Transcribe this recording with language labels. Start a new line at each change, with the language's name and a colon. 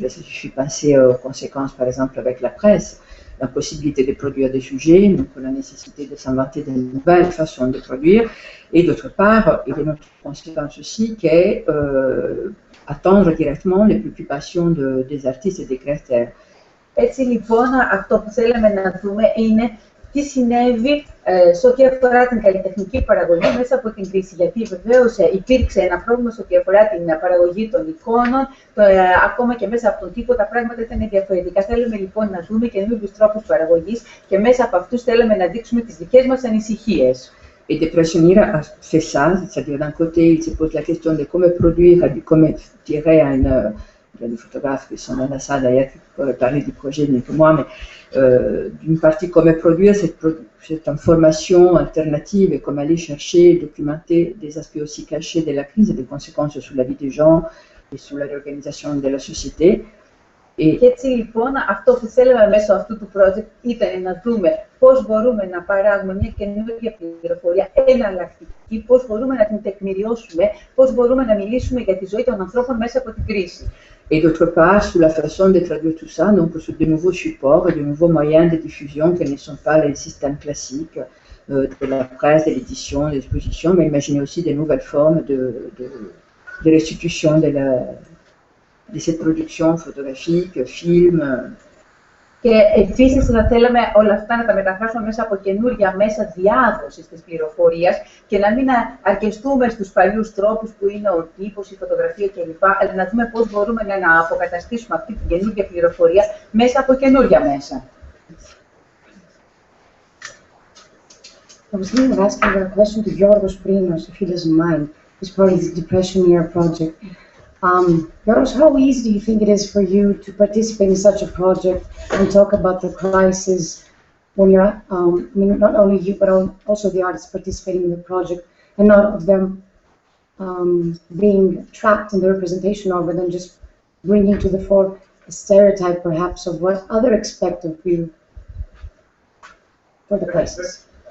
French: Là, ça suffit de penser aux conséquences, par exemple, avec la presse, l'impossibilité de produire des sujets, donc la nécessité de s'inventer de nouvelles façons de produire. Et d'autre part, il y a une autre conséquence aussi qui est attendre directement les préoccupations des artistes et des créateurs.
Greek: Έτσι λοιπόν, αυτό που θέλαμε να δούμε είναι τι συνέβη σε ό,τι αφορά την καλλιτεχνική παραγωγή μέσα από την κρίση. Γιατί βεβαίως υπήρξε ένα πρόβλημα σε ό,τι αφορά την παραγωγή των εικόνων, ακόμα και μέσα από τον τύπο τα πράγματα ήταν διαφορετικά. Θέλουμε λοιπόν να δούμε καινούριους τρόπους παραγωγής και μέσα από αυτούς θέλαμε να δείξουμε τις δικές μας ανησυχίες.
French: Et de Pressionir a fait ça, c'est-à-dire d'un côté, il se pose la question de comment produire, comment tirer il y a des photographes qui sont dans la salle d'ailleurs qui pourraient parler du projet mieux que moi, mais d'une partie comment produire cette information alternative et comment aller chercher, documenter des aspects aussi cachés de la crise et des conséquences sur la vie des gens et sur la réorganisation de la société.
Greek: Και έτσι λοιπόν αυτό που θέλαμε μέσω αυτού του project ήταν να δούμε πώς μπορούμε να παράγουμε μια καινούργια πληροφορία εναλλακτική, πώς μπορούμε να την τεκμηριώσουμε, πώς μπορούμε να μιλήσουμε για τη ζωή των ανθρώπων μέσα από την κρίση.
French: Et d'autre part, sur la façon de traduire tout ça, donc sur de nouveaux supports et de nouveaux moyens de diffusion qui ne sont pas les systèmes classiques de la presse, de l'édition, des expositions, mais imaginer aussi des nouvelles formes de restitution de cette production photographique, film.
Greek: Και επίσης θα θέλαμε όλα αυτά να τα μεταφράσουμε μέσα από καινούργια μέσα διάδοσης της πληροφορίας και να μην αρκεστούμε στους παλιούς τρόπους που είναι ο τύπος, η φωτογραφία κλπ. Αλλά να δούμε πώς μπορούμε να αποκαταστήσουμε αυτή την καινούργια πληροφορία μέσα από καινούργια μέσα.
English: I was thinking of asking a question to Yorgos Prinos, if he doesn't mind, as part of the Depression Year project. Yorgos, how easy do you think it is for you to participate in such a project and talk about the crisis when you're, I mean, not only you, but also the artists participating in the project, and not of them being trapped in the representation of it and just bringing to the fore a stereotype, perhaps, of what others expect of you for the crisis?